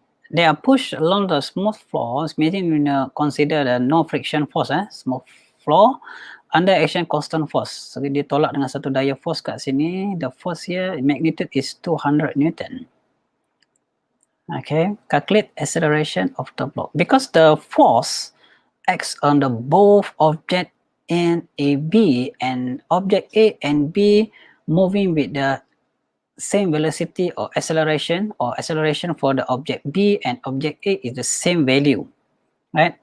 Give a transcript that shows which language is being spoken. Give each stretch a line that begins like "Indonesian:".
English: They are pushed along the smooth floors, meaning we consider the no friction force, smooth floor under action constant force.
Malay: So ditolak dengan satu daya force kat sini.
English: The force here magnitude is 200 Newton. Okay, calculate acceleration of the block. Because the force acts on the both object and AB, and object A and B moving with the same velocity or acceleration for the object B and object A is the same value, right?